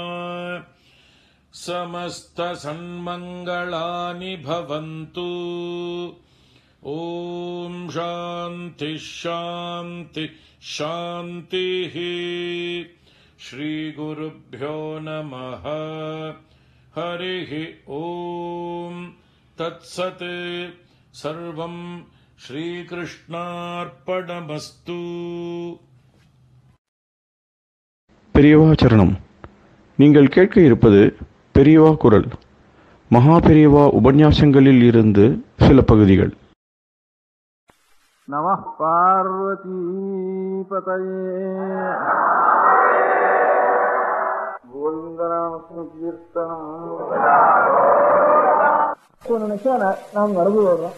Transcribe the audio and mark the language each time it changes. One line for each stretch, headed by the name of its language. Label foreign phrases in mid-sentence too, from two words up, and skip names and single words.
Sanskrit: समस्तसन्मङ्गलानि भवन्तु ॐ शान्ति शान्ति शान्तिः श्रीगुरुभ्यो नमः हरिः ॐ तत्सत् सर्वं श्रीकृष्णार्पणमस्तु
Tamil: பெரியவா சரணம். நீங்கள் கேட்க இருப்பது பெரியவா குரல். மகா பெரியவா உபன்யாசங்களில் இருந்து சில பகுதிகள்.
Sanskrit: नमः पार्वती पतये
Tamil: கோவிந்தநாம நினைச்சா நாம் நடந்து வர்றோம்.